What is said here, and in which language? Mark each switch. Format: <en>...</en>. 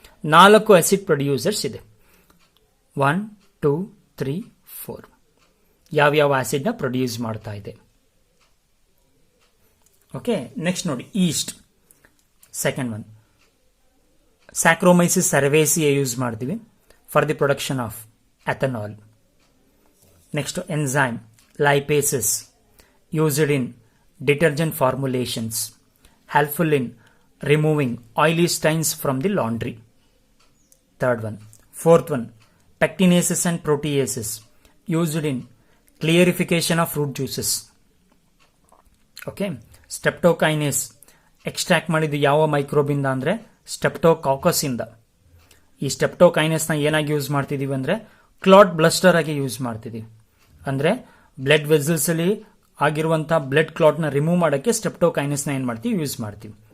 <kn>4 acid producers ಇದೆ. 1, 2, 3, 4. ಯಾವ್ಯಾವ acid ನ ಪ್ರೊಡ್ಯೂಸ್ ಮಾಡ್ತಾ ಇದೆ. ಓಕೆ, ನೆಕ್ಸ್ಟ್ ನೋಡಿ ಈಸ್ಟ್. ಸೆಕೆಂಡ್ ಒನ್ ಸ್ಯಾಕ್ರೋಮೈಸಿಸ್ ಸರ್ವೇಸಿಯಾ ಯೂಸ್ ಮಾಡ್ತೀವಿ</kn> <en>For the production of ethanol. Next enzyme lipases used in detergent formulations, helpful in removing oily stains from the laundry. Third one. Fourth one, pectinases and proteases used in clarification of fruit juices.</en> <kn>Okay, streptokinase extract ಮಾಡಿದ್ದು ಯಾವ microbe ಇಂದ ಅಂದ್ರೆ ಸ್ಟೆಪ್ಟೋಕಾಕಸ್ ಇಂದ. ಈ ಸ್ಟೆಪ್ಟೋಕೈನಸ್ ನ ಏನಾಗಿ use ಮಾಡ್ತಿದೀವಿ ಅಂದ್ರೆ ಕ್ಲಾಟ್ ಬ್ಲಸ್ಟರ್ ಆಗಿ ಯೂಸ್ ಮಾಡ್ತಿದೀವಿ. ಅಂದ್ರೆ ಬ್ಲಡ್ ವೆಸಲ್ಸ್ ಅಲ್ಲಿ ಆಗಿರುವಂತಹ ಬ್ಲಡ್ ಕ್ಲಾಟ್ ನ ರಿಮೂವ್ ಮಾಡಕ್ಕೆ ಸ್ಟೆಪ್ಟೋಕೈನಸ್ ನ ಏನ್ ಮಾಡ್ತೀವಿ ಯೂಸ್ ಮಾಡ್ತೀವಿ.</kn>